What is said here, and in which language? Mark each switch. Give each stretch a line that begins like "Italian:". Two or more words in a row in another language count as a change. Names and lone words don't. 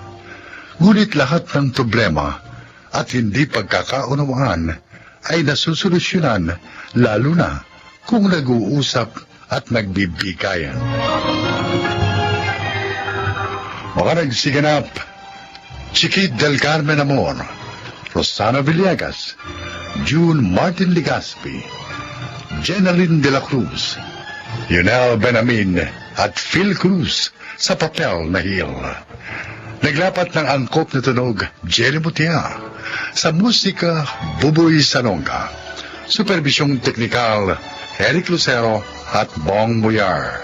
Filipino: Ngunit lahat ng problema at hindi pagkakaunawaan ay nasusolusyonan lalo na kung nag-uusap at nagbibigayan. Mga nagsiganap, Chiquit del Carmen Amor, Rosana Villegas, June Martin Legaspi, Jenaline de la Cruz, Yunel Benamin at Phil Cruz sa papel na Hil. Naglapat ng angkop na tunog, Jerry Mutia. Sa musika, Buboy Sanonga. Supervisyong teknikal, Eric Lucero at Bong Muyar.